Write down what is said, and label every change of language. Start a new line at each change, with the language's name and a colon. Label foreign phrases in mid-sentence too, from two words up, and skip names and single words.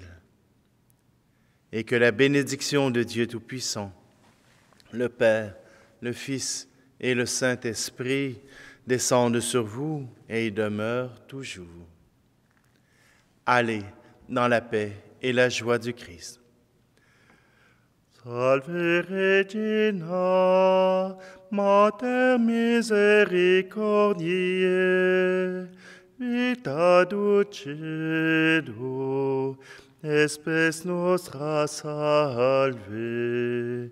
French: Et que la bénédiction de Dieu Tout-Puissant, le Père, le Fils et le Saint-Esprit descendent sur vous et y demeurent toujours. Allez dans la paix et la joie du Christ.
Latin: Salve Regina, Mater misericordiae, vita dulcedo, espes nostra salve.